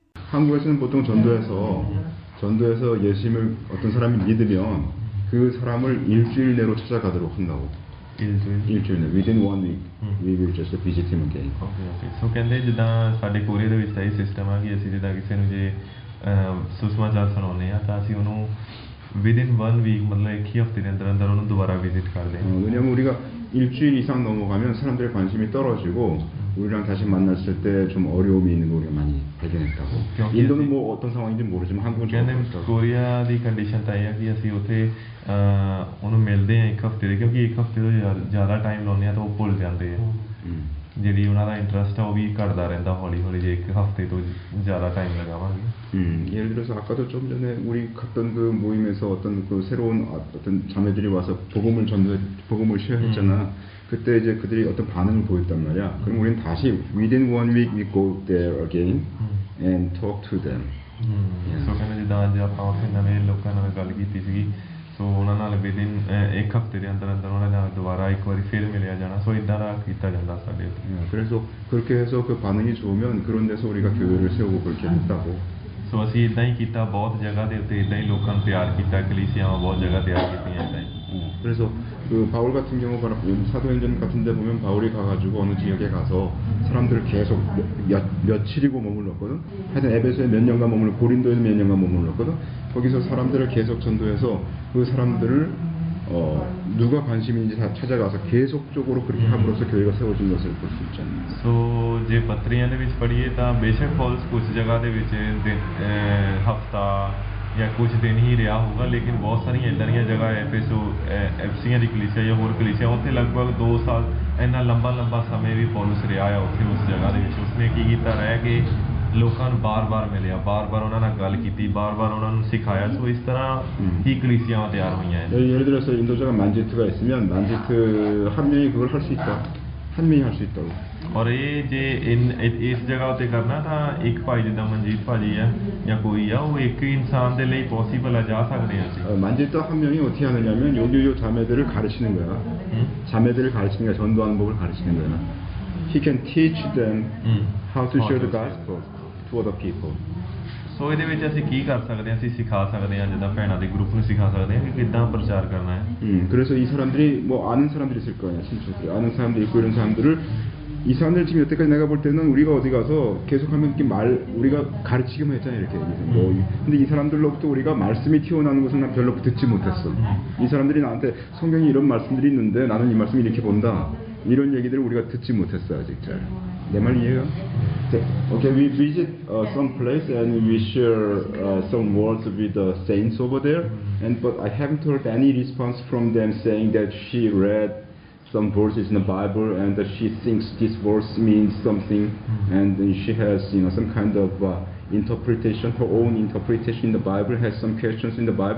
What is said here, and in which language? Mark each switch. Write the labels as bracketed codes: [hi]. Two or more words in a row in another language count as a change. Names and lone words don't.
[ko] 한국에서는 보통 전도에서 예수님을 어떤 사람이 믿으면 그 사람을 일주일 내로 찾아가도록 한다고. 일주일 내. [en] Within 1 week, we will just visit him again. Okay. So [pa] ਕਹਿੰਦੇ ਜਿੱਦਾਂ ਸਾਡੇ ਕੋਰੀਆ ਦੇ ਵਿੱਚ ਤਾਂ ਇਹ ਸਿਸਟਮ ਆ ਕਿ ਅਸੀਂ ਜਿੱਦਾਂ ਕਿਸੇ ਨੂੰ ਜੇ ਸੁਸਮਾਚਾਰ ਸੁਣਾਉਂਦੇ ਆ ਤਾਂ ਅਸੀਂ ਉਹਨੂੰ [en] within 1 week [pa] ਮਤਲਬ ਇੱਕ ਹੀ ਹਫ਼ਤੇ ਦੇ ਅੰਦਰ ਉਹਨੂੰ ਦੁਬਾਰਾ ਵਿਜ਼ਿਟ ਕਰਦੇ ਹਾਂ. [ko] 왜냐면 우리가 일주일 이상 넘어가면 사람들의 관심이 떨어지고 우리랑 다시 만났을 때 좀 어려움이 있는 거 우리가 많이 발견했다고. 인도는 뭐 어떤 상황인지 모르지만 한국은 좀 [pa] ਕਹਿੰਦੇ ਕੋਰੀਆ ਦੀ ਕੰਡੀਸ਼ਨ ਤਾਂ ਇਹ ਹੈ ਕਿ ਅਸੀਂ ਉੱਥੇ ਉਹਨੂੰ ਮਿਲਦੇ ਹਾਂ ਇੱਕ ਹਫ਼ਤੇ ਦੇ ਕਿਉਂਕਿ ਇੱਕ ਹਫ਼ਤੇ ਤੋਂ ਜ਼ਿਆਦਾ ਟਾਈਮ ਲਾਉਂਦੇ ਆ ਤਾਂ ਉਹ ਭੁੱਲ ਜਾਂਦੇ ਆ. ਜਿਹੜੀ ਉਹਨਾਂ ਦਾ ਇੰਟਰਸਟ ਆ ਉਹ ਵੀ ਘਟਦਾ ਰਹਿੰਦਾ ਹੌਲੀ ਹੌਲੀ ਜੇ ਇੱਕ ਹਫ਼ਤੇ ਤੋਂ ਜ਼ਿਆਦਾ ਟਾਈਮ ਲਗਾਵਾਂਗੇ. [ko] 예를 들어서 아까도 좀 전에 우리 갔던 그 모임에서 어떤 그 새로운 어떤 자매들이 와서 복음을 쉐어했잖아. 그때 이제 그들이 어떤 반응을 보였단 말이야. 그럼 우리는 다시 [en] within 1 week we go there again and talk to them. [pa] ਸੋ ਕਹਿੰਦੇ ਜਿੱਦਾਂ ਅੱਜ ਆਪਾਂ ਉੱਥੇ ਨਵੇਂ ਲੋਕਾਂ ਨਾਲ ਗੱਲ ਕੀਤੀ ਸੀਗੀ ਸੋ ਉਹਨਾਂ ਨਾਲ within ਇੱਕ ਹਫ਼ਤੇ ਦੇ ਅੰਦਰ ਉਹਨਾਂ ਨਾਲ ਦੁਬਾਰਾ ਇੱਕ ਵਾਰੀ ਫਿਰ ਮਿਲਿਆ ਜਾਣਾ. ਸੋ ਇਦਾਂ ਦਾ ਕੀਤਾ ਜਾਂਦਾ ਸਾਡੇ ਉੱਥੇ. [ko] 그래서 그렇게 해서 그 반응이 좋으면 그런 데서 우리가 교회를 세우고 그렇게 했다고. [pa] ਸੋ ਅਸੀਂ ਇਦਾਂ ਹੀ ਕੀਤਾ ਬਹੁਤ ਜਗ੍ਹਾ ਦੇ ਉੱਤੇ ਇਦਾਂ ਹੀ ਲੋਕਾਂ ਨੂੰ ਤਿਆਰ ਕੀਤਾ ਕਲੀਸਿਆਵਾਂ ਬਹੁਤ ਜਗ੍ਹਾ ਤਿਆਰ ਕੀਤੀਆਂ ਇਦਾਂ ਹੀ. [ko] 그래서 그 바울 같은 경우 사도행전 같은 데 보면 바울이 가가지고 어느 지역에 가서 사람들을 계속 며칠이고 머물렀거든. 하여튼 에베소에 몇 년간 머물렀고 고린도에서 몇 년간 머물렀거든. 거기서 사람들을 계속 전도해서 그 사람들을 누가 관심인지 다 찾아가서 계속적으로 그렇게 함으로써 교회가 세워진 것을 볼 수 있잖아요. [pa] ਸੋ ਜੇ ਪੱਤਰੀਆਂ ਦੇ ਵਿੱਚ ਪੜ੍ਹੀਏ ਤਾਂ ਬੇਸ਼ੱਕ ਪੌਲਸ ਕੁਝ ਜਗ੍ਹਾ ਦੇ ਵਿੱਚ ਹਫ਼ਤਾ ਜਾਂ ਕੁਝ ਦਿਨ ਹੀ ਰਿਹਾ ਹੋਊਗਾ ਲੇਕਿਨ ਬਹੁਤ ਸਾਰੀਆਂ ਇੱਦਾਂ ਦੀਆਂ ਜਗ੍ਹਾ ਐਫਸੀਆਂ ਦੀ ਕਲੀਸਿਆ ਜਾਂ ਹੋਰ ਕਲੀਸਿਆ ਉੱਥੇ ਲਗਭਗ 2 ਸਾਲ ਇੰਨਾ ਲੰਬਾ ਸਮੇਂ ਵੀ ਪੌਲਸ ਰਿਹਾ ਆ ਉੱਥੇ ਉਸ ਜਗ੍ਹਾ ਦੇ ਵਿੱਚ. ਉਸਨੇ ਕੀ ਕੀਤਾ ਰਹਿ ਕੇ ਲੋਕਾਂ ਨੂੰ ਬਾਰ-ਬਾਰ ਮਿਲਿਆ ਬਾਰ-ਬਾਰ ਉਹਨਾਂ ਨਾਲ ਗੱਲ ਕੀਤੀ ਬਾਰ-ਬਾਰ ਉਹਨਾਂ ਨੂੰ ਸਿਖਾਇਆ. ਸੋ ਇਸ ਤਰ੍ਹਾਂ ਹੀ ਕਲੀਸਿਆਵਾਂ ਤਿਆਰ ਹੋਈਆਂ. [ko] 예를 들어서 인도자가 만지트가 있으면 만지트 한 명이 그걸 할 수 있다. 한 명이 할 수 있다고. [pa] ਔਰ ਇਹ ਜੇ ਇਸ ਜਗ੍ਹਾ ਉੱਤੇ ਕਰਨਾ ਤਾਂ ਇੱਕ ਭਾਈ ਜਿੱਦਾਂ ਮਨਜੀਤ ਭਾਜੀ ਆ ਜਾਂ ਕੋਈ ਆ ਉਹ ਇੱਕ ਇਨਸਾਨ ਦੇ ਲਈ ਪੋਸੀਬਲ ਆ ਜਾ ਸਕਦੇ ਆ ਅਸੀਂ. [ko] 만지트 한 명이 어떻게 하느냐면 요 자매들을 가르치는 거야. 자매들을 가르치는 거야. 전도하는 법을 가르치는 거야. [en] He can teach them how to share the gospel to other people. [pa] ਸੋ ਇਹਦੇ ਵਿੱਚ ਅਸੀਂ ਕੀ ਕਰ ਸਕਦੇ ਹਾਂ ਅਸੀਂ ਸਿਖਾ ਸਕਦੇ ਹਾਂ ਜਿੱਦਾਂ ਭੈਣਾਂ ਦੇ ਗਰੁੱਪ ਨੂੰ ਸਿਖਾ ਸਕਦੇ ਹਾਂ ਕਿ ਕਿੱਦਾਂ ਪ੍ਰਚਾਰ ਕਰਨਾ ਹੈ. [ko] 그래서 이 사람들이 뭐 아는 사람들이 있을 거 아니야. 친척들이 아는 사람들이 있고 이런 사람들을 이 사람들 지금 여태까지 내가 볼 때는 우리가 어디 가서 계속하면 이렇게 우리가 가르치기만 했잖아요 이렇게. 근데 이 사람들로부터 우리가 말씀이 튀어나오는 것은 난 별로 듣지 못했어. 이 사람들이 나한테 성경에 이런 말씀들이 있는데 나는 이 말씀을 이렇게 본다. 이런 얘기들을 우리가 듣지 못했어 아직 잘. 내 말 이해가? [en] Okay, we visit some place and we share some words with the saints over there. But I haven't heard any response from them saying that she read some verses in the Bible and that she thinks this verse means something, and she has some kind of interpretation, her own interpretation in the Bible, has some questions in the Bible.